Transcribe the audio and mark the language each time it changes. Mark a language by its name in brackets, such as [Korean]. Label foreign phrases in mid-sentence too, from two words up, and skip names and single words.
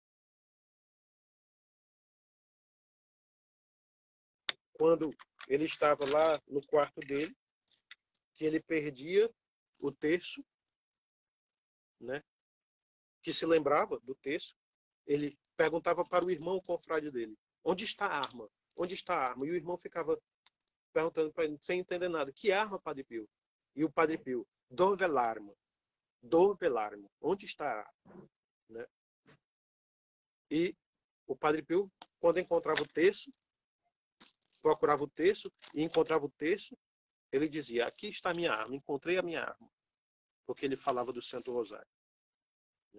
[Portuguese] Quando ele estava lá no quarto dele, que ele perdia o terço, né? Que se lembrava do terço, ele perguntava para o irmão, o confrade dele: onde está a arma? Onde está a arma? E o irmão ficava perguntando para ele, sem entender nada: que arma, Padre Pio? E o Padre Pio: [Italian] dove l'arma? Dove l'arma? [Portuguese] Onde está a arma? Né? E o Padre Pio, quando encontrava o terço, procurava o terço e encontrava o terço, ele dizia: aqui está a minha arma, encontrei a minha arma. Porque ele falava do Santo Rosário. Né?